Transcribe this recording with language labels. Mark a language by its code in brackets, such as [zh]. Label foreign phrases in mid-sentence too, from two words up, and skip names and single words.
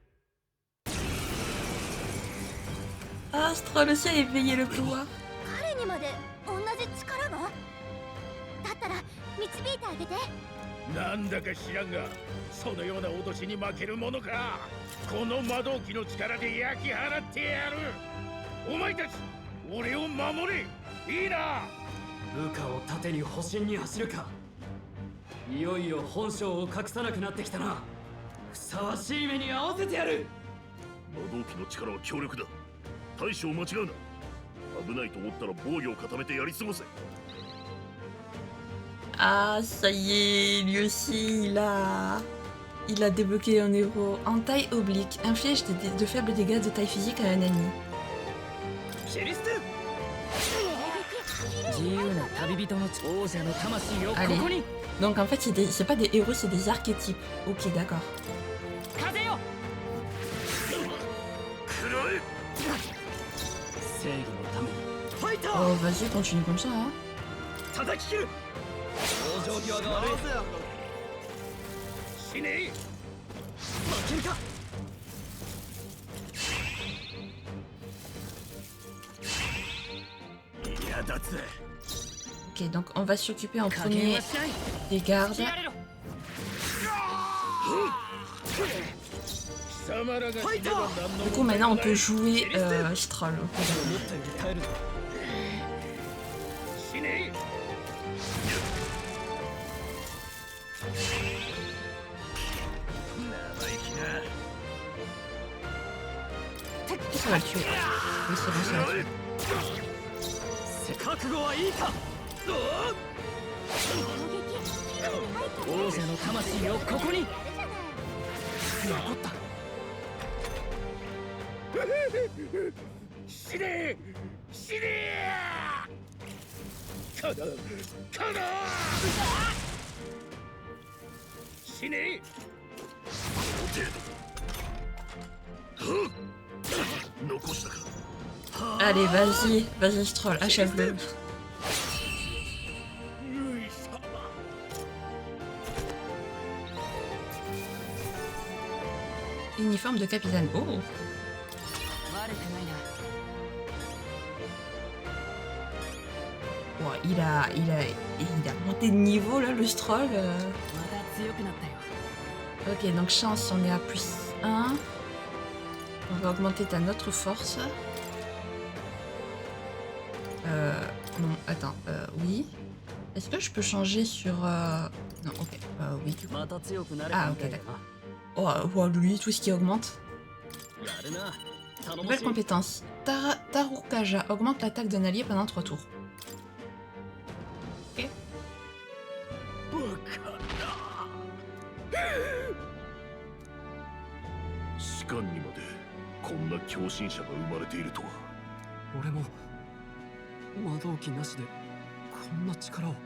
[fr] Astre, le ciel est veillé le pouvoir. [ja] 彼にまで同じ力が。だったら導いてあげて。なんだか知らんが、そのような脅しに負けるものか。この魔導機の力で焼き払ってやる。お前たち俺を守れ。いいな。部下を盾に保身に走るか。いよいよ本性を隠さなくなってきたな。ふさわしい目に合わせてやる。魔導機の力は強力だ。大将間違うな。危ないと思ったら防御を固めてやり過ごせ。 [fr] Ah, ça y est, lui aussi, il a débloqué un héros en taille oblique. Inflige de faibles dégâts de taille physique à un ennemi. [ja] キリスト自由な旅人の王者の魂をここに [fr] Donc en fait, c'est pas des héros, c'est des archétypes. Ok, d'accord. [ja] 風よ正義のためにファイタ Oh, ー [fr] vas-y, continue comme ça, hein. [ja] 叩き切る往生際が悪い死ねえ負けるか 嫌だぜ [fr] Ok, donc on va s'occuper en [ja] 加減 [fr] premier [ja] はしない [fr] des gardes. [ja] やれろ貴様らが死ねば何の [fr] Du coup, maintenant on peut jouer Stroll. [ja] 思ったより耐えるな死ねえ [fr] Ça va le tuer. Oui, c'est bon, ça va le tuer. [ja] 覚悟はいいか王者の魂をここに残った死ね死ねかなかな死ね残したか [fr] Allez, vas-y, Stroll, achève-le. [ja] ルイ様 [fr] Uniforme de capitaine. Oh! [ja] バレてないな [fr] Ouais, il a monté de niveau là, le Stroll. [ja] また強くなったよ [fr] Ok, donc chance, on est à plus 1. On va augmenter ta notre force. Non, attends, oui. Est-ce que je peux changer sur... Non, ok, oui. [ja] また強くなれ Ah, たみ [fr] ok, [ja] たいだな [fr] d'accord. Oh, lui, tout ce qui augmente. [ja] やるな頼も [fr] Nouvelle [ja] しい [fr] compétence. Tarukaja augmente l'attaque d'un allié pendant 3 tours. Ok. [ja] 士官にまでこんな狂信者が生まれているとは俺も魔導機なしでこんな力を。